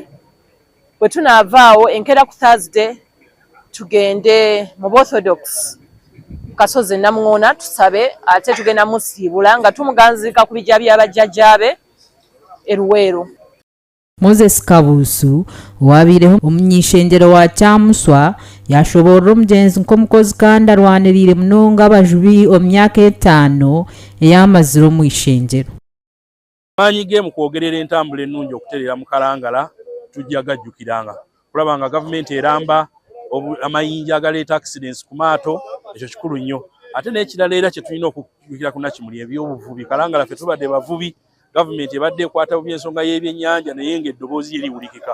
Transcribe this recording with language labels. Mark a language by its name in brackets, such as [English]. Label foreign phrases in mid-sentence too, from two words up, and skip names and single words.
[Ganda] Bwe tunaavaawo enkeera ku Thursday tugende mu Orthodox Kasozi Namuŋŋoona tusabe ate tugenda musiibula nga tumuganzika ku bijja bya bajjajjaabe e Luweero. [Nyankole] Moses Kabuusu owabiireho omunyishenjero wa Kyamuswa yashoborera omugenzi nk'omukozi kandi arwanirire munonga abajubi omu myaka 5 ey'amaziro omu ishenjero. [Ganda] Maanyi ge mu kwogerera entambula ennungi okutereera mu Kalangala tujja gajjukiranga. Kulaba nga gavumenti eramba amayinja agaleeta accidents ku maato, ekyo kikulu nnyo. Ate n'ekirala era kye tulina okujjukira ku Nakimuli eby'obuvubi. Kalangala ffe tubadde bavubi, gavumenti ebadde ekwata bubi ensonga y'ebyennyanja naye ng'eddoboozi eriwulikika.